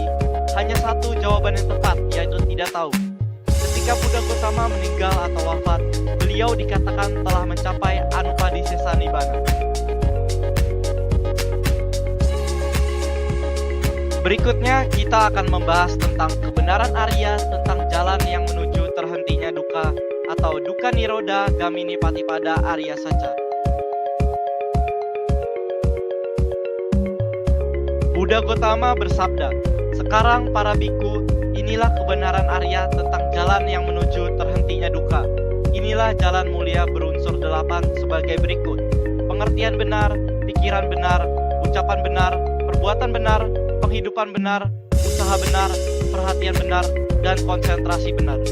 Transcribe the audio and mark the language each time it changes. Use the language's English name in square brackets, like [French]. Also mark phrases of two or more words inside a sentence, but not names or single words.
[Indonesian] Hanya satu jawaban yang tepat, yaitu tidak tahu. Ketika Buddha Gautama meninggal atau wafat, beliau dikatakan telah mencapai Anupadisesa Nibbana. Berikutnya kita akan membahas tentang kebenaran Arya tentang jalan yang menuju terhentinya duka atau [Pali] dukkha nirodha gamini patipada Arya Saca. [Indonesian] Buddha Gautama bersabda, "Sekarang para biku, inilah kebenaran Arya tentang jalan yang menuju terhentinya duka. Inilah jalan mulia berunsur 8 sebagai berikut: pengertian benar, pikiran benar, ucapan benar, perbuatan benar, penghidupan benar, usaha benar, perhatian benar, dan konsentrasi benar."